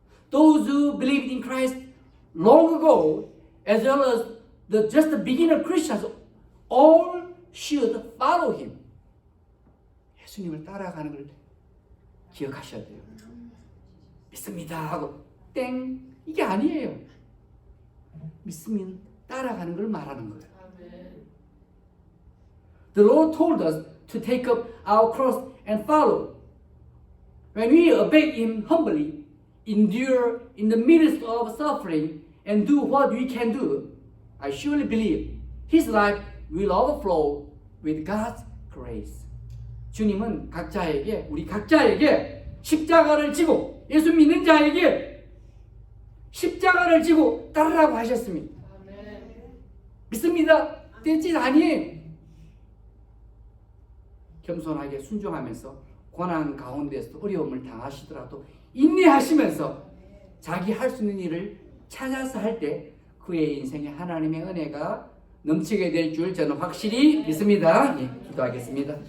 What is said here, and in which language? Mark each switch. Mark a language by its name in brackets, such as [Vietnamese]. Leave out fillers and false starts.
[English] Those who believed in Christ long ago, as well as just the beginner Christians, all should follow Him. [Korean] 예수님을 따라가는 걸 기억하셔야 돼요. 믿습니다 하고 땡 이게 아니에요. 믿으면 따라가는 걸 말하는 거예요. [English] The Lord told us to take up our cross and follow. When we obey Him humbly, endure in the midst of suffering, and do what we can do, I surely believe His life will overflow with God's grace. [Korean] 주님은 우리 각자에게 십자가를 지고 예수 믿는 자에게 십자가를 지고 따르라고 하셨습니다. 믿습니다. 떼짓 아니에요. 겸손하게 순종하면서 고난 가운데서 어려움을 당하시더라도 인내하시면서 자기 할 수 있는 일을 찾아서 할 때 그의 인생에 하나님의 은혜가 넘치게 될 줄 저는 확실히 믿습니다. 예, 기도하겠습니다.